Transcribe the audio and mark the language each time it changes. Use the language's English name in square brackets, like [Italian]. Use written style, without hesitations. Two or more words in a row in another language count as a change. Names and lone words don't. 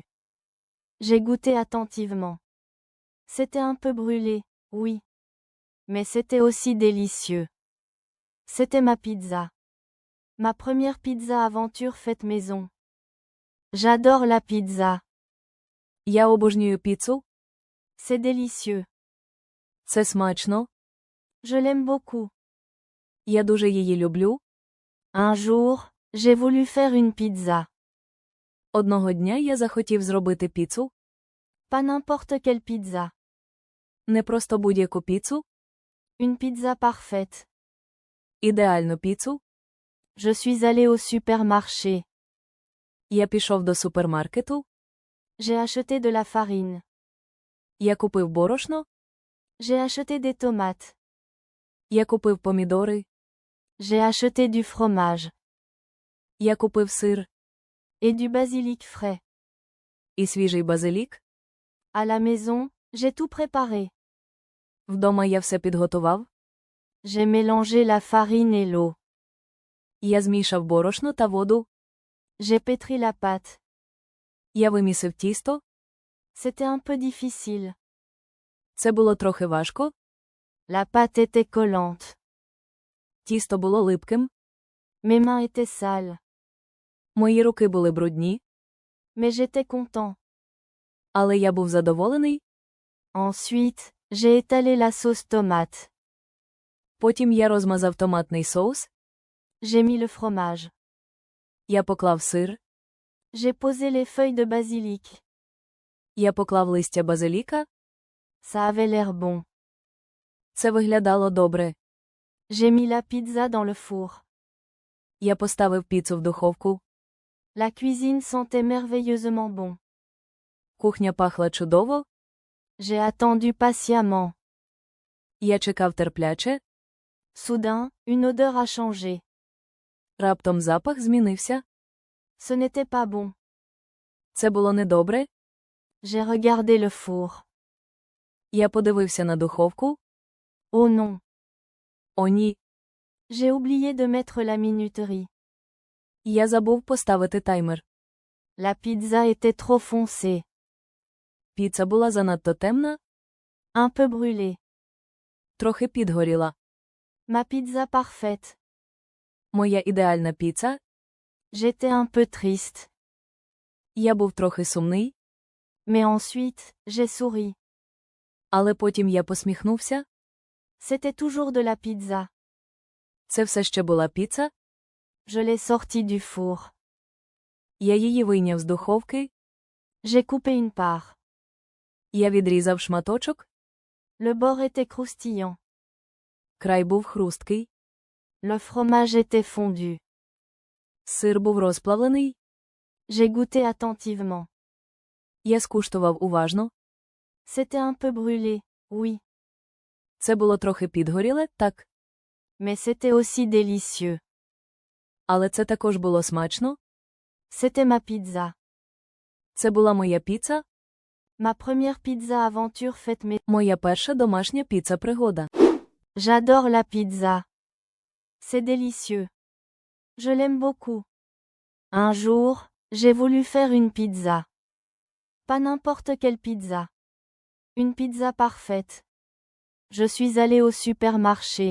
[French] J'ai goûté attentivement. C'était un peu brûlé, oui. Mais c'était aussi délicieux. C'était ma pizza. Ma première pizza aventure faite maison. J'adore la pizza. [Ukrainian] Я обожнюю піцу. [French] C'est délicieux. [Ukrainian] Це смачно. [French] Je l'aime beaucoup. [Ukrainian] Я дуже її люблю. [French] Un jour, j'ai voulu faire une pizza. [Ukrainian] Одного дня я захотів зробити піцу. [French] Pas n'importe quelle pizza. [Ukrainian] Не просто будь-яку піцу. [French] Une pizza parfaite. [Ukrainian] Ідеальну піцу. [French] Je suis allé au supermarché. [Ukrainian] Я пішов до супермаркету. [French] J'ai acheté de la farine. [Ukrainian] Я купив борошно. [French] J'ai acheté des tomates. [Ukrainian] Я купив помідори. [French] J'ai acheté du fromage. [Ukrainian] Я купив сир. [French] Et du basilic frais. [Ukrainian] І свіжий базилік. [French] À la maison, j'ai tout préparé. [Ukrainian] Вдома я все підготував. [French] J'ai mélangé la farine et l'eau. [Ukrainian] Я змішав борошно та воду. [French] J'ai pétri la pâte. [Ukrainian] Я вимісив тісто. [French] C'était un peu difficile. [Ukrainian] Це було трохи важко. [French] La pâte était collante. [Ukrainian] Тісто було липким. [French] Mes mains étaient sales. [Ukrainian] Мої руки були брудні. [French] Mais j'étais content. [Ukrainian] Але я був задоволений. [French] Ensuite, j'ai étalé la sauce tomate. [Ukrainian] Потім я розмазав томатний соус. [French] J'ai mis le fromage. [Ukrainian] Я поклав сир. [French] J'ai posé les feuilles de basilic. [Ukrainian] Я поклав листя базиліка. [French] Ça avait l'air bon. [Ukrainian] Це виглядало добре. [French] J'ai mis la pizza dans le four. [Ukrainian] Я поставив піцу в духовку. [French] La cuisine sentait merveilleusement bon. [Ukrainian] Кухня пахла чудово. [French] J'ai attendu patiemment. [Ukrainian] Я чекав терпляче. [French] Soudain, une odeur a changé. [Ukrainian] Раптом запах змінився. [French] Ce n'était pas bon. [Ukrainian] Це було недобре. [French] J'ai regardé le four. [Ukrainian] Я подивився на духовку. [French] Oh non. [Ukrainian] О ні. [French] J'ai oublié de mettre la minuterie. [Ukrainian] Я забув поставити таймер. [French] La pizza était trop foncée. [Ukrainian] Піца була занадто темна. [French] Un peu brûlée. [Ukrainian] Трохи підгоріла. [French] Ma pizza parfaite. [Ukrainian] Моя ідеальна піца. [French] J'étais un peu triste. [Ukrainian] Я був трохи сумний. [French] Mais ensuite, j'ai souri. [Ukrainian] Але потім я посміхнувся. [French] C'était toujours de la pizza. [Ukrainian] Це все ще була піца. [French] Je l'ai sortie du four. [Ukrainian] Я її вийняв з духовки. [French] J'ai coupé une part. [Ukrainian] Я відрізав шматочок. [French] Le bord était croustillant. [Ukrainian] Край був хрусткий. [French] Le fromage était fondu. [Ukrainian] Сир був розплавлений. [French] J'ai goûté attentivement. [Ukrainian] Я скуштував уважно. [French] C'était un peu brûlé, oui. [Ukrainian] Це було трохи підгоріле, так. [French] Mais c'était aussi délicieux. [Ukrainian] Але це також було смачно. [French] C'était ma pizza. [Ukrainian] Це була моя піца. [French] Ma première pizza aventure faite maison. [Ukrainian] Моя перша домашня піца-пригода. [French] J'adore la pizza. C'est délicieux. Je l'aime beaucoup. Un jour, j'ai voulu faire une pizza. Pas n'importe quelle pizza. Une pizza parfaite. Je suis allé au supermarché.